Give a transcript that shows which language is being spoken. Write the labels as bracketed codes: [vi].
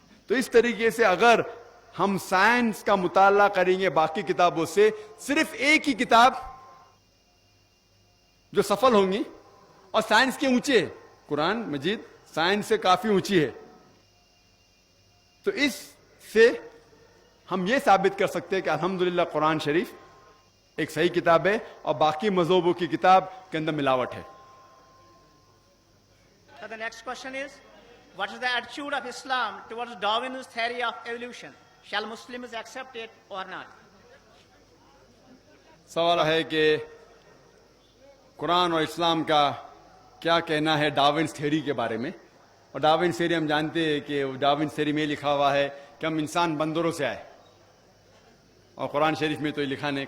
[ur] تو اس طریقے سے اگر ہم سائنس کا مطالعہ کریں گے باقی کتابوں سے, صرف ایک ہی کتاب جو سفل ہوں گی اور سائنس کے اونچے ہے. قرآن مجید سائنس سے کافی اونچی ہے. تو اس سے ہم یہ ثابت کر سکتے ہیں کہ الحمدللہ قرآن شریف ایک صحیح کتاب ہے اور باقی مذہبوں کی کتاب کے اندر ملاوٹ ہے. [en] So the next question is, what is the attitude of Islam towards Darwin's theory of evolution? Shall Muslims accept it or not? [ur] سوال ہے کہ قرآن اور اسلام کا کیا کہنا ہے ڈاروینس تھیوری کے بارے میں. اور ڈاروینس تھیوری ہم جانتے ہیں کہ ڈاروینس تھیوری میں لکھا ہوا ہے کہ ہم انسان بندروں سے آئے, اور قرآن شریف میں تو یہ لکھا نہیں.